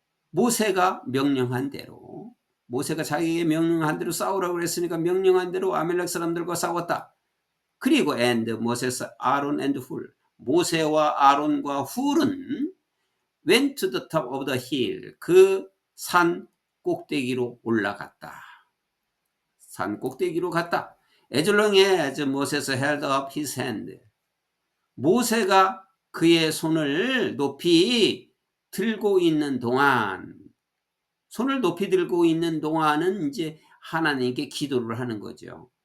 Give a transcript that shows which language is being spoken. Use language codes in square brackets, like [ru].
[ko] 모세가 명령한 대로, 모세가 자기에게 명령한 대로 싸우라고 그랬으니까 명령한 대로 아멜렉 사람들과 싸웠다. [en] 그리고 and Moses, Aaron and Hur, [ko] 모세와 아론과 훌은 [en] went to the top of the hill, [ko] 그 산 꼭대기로 올라갔다. 산 꼭대기로 갔다. [en] As long as Moses held up his hand, [ko] 모세가 그의 손을 높이 들고 있는 동안, 손을 높이 들고 있는 동안은 이제 하나님께 기도를 하는 거죠.